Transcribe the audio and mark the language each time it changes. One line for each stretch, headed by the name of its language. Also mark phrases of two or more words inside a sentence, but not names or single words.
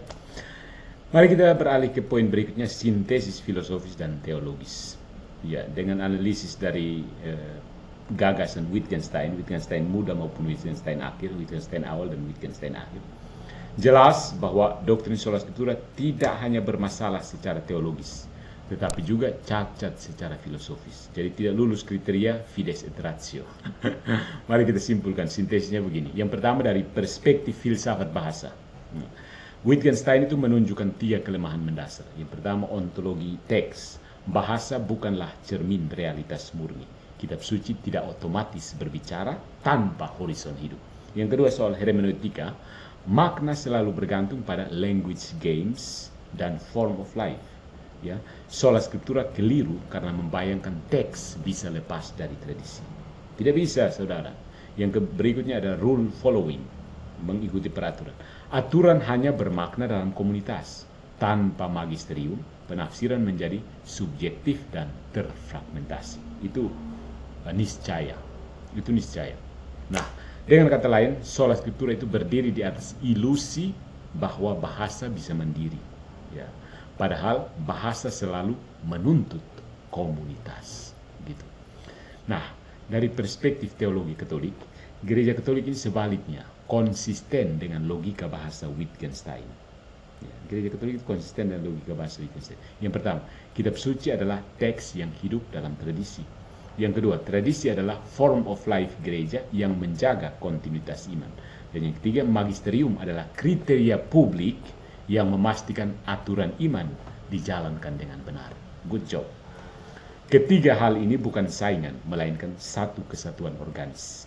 Indonesian: Mari kita beralih ke poin berikutnya, sintesis filosofis dan teologis. Dengan analisis dari gagasan Wittgenstein muda maupun Wittgenstein akhir, Wittgenstein awal dan Wittgenstein akhir. Jelas bahwa doktrin
Latin: sola scriptura
Indonesian: tidak hanya bermasalah secara teologis, tetapi juga cacat secara filosofis. Jadi tidak lulus kriteria
Latin: fides et ratio.
Indonesian: Mari kita simpulkan sintesisnya begini. Yang pertama dari perspektif filsafat bahasa. Wittgenstein itu menunjukkan 3 kelemahan mendasar. Yang pertama, ontologi teks. Bahasa bukanlah cermin realitas murni. Kitab suci tidak otomatis berbicara tanpa horizon hidup. Yang kedua, soal hermeneutika. Makna selalu bergantung pada
English: language games
Indonesian: dan
English: form of life.
Latin: Sola scriptura
Indonesian: keliru karena membayangkan teks bisa lepas dari tradisi. Tidak bisa, saudara. Yang berikutnya ada
English: rule following,
Indonesian: mengikuti peraturan. Aturan hanya bermakna dalam komunitas. Tanpa magisterium, penafsiran menjadi subjektif dan terfragmentasi. Itu niscaya. Itu niscaya. Nah, dengan kata lain,
Latin: sola scriptura
Indonesian: itu berdiri di atas ilusi bahwa bahasa bisa mandiri. Padahal bahasa selalu menuntut komunitas. Gitu. Nah, dari perspektif teologi Katolik, gereja Katolik ini sebaliknya konsisten dengan logika bahasa Wittgenstein. Gereja Katolik itu konsisten dengan logika bahasa Wittgenstein. Yang pertama, kitab suci adalah teks yang hidup dalam tradisi. Yang kedua, tradisi adalah
English: form of life
Indonesian: gereja yang menjaga kontinuitas iman. Dan yang ketiga, magisterium adalah kriteria publik yang memastikan aturan iman dijalankan dengan benar.
English: Good job.
Indonesian: Ketiga hal ini bukan saingan, melainkan satu kesatuan organis.